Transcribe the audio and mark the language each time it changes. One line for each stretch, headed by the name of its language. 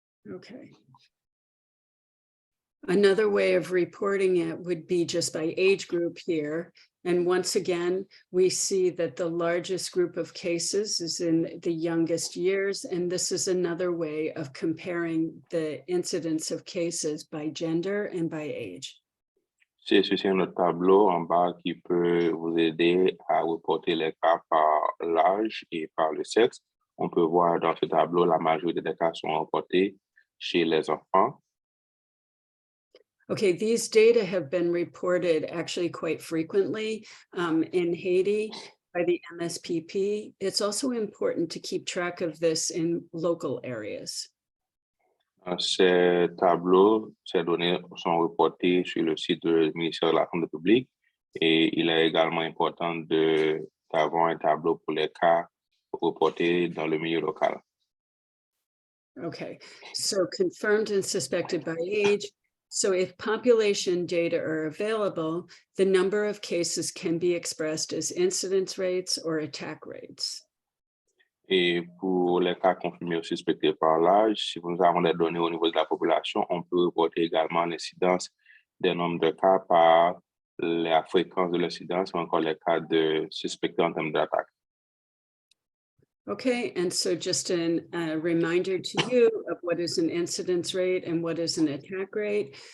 English: Okay. Another way of reporting it would be just by age group here. And once again, we see that the largest group of cases is in the youngest years. And this is another way of comparing the incidence of cases by gender and by age.
French: C'est un autre tableau en bas qui peut vous aider à reporter les cas par l'âge et par le sexe. On peut voir dans ce tableau, la majorité des cas sont reportés chez les enfants.
English: Okay, these data have been reported actually quite frequently in Haiti by the MSPP. It's also important to keep track of this in local areas.
French: Ces tableaux, ces données sont reportées sur le site du ministère de la Santé publique et il est également important d'avoir un tableau pour les cas reportés dans le milieu local.
English: Okay, so confirmed and suspected by age. So if population data are available, the number of cases can be expressed as incidence rates or attack rates.
French: Et pour les cas confirmés ou suspectés par l'âge, si nous avons des données au niveau de la population, on peut reporter également l'incidence des nombres de cas par la fréquence de l'incidence ou encore les cas de suspectés en termes d'attaque.
English: Okay, and so just a reminder to you of what is an incidence rate and what is an attack rate.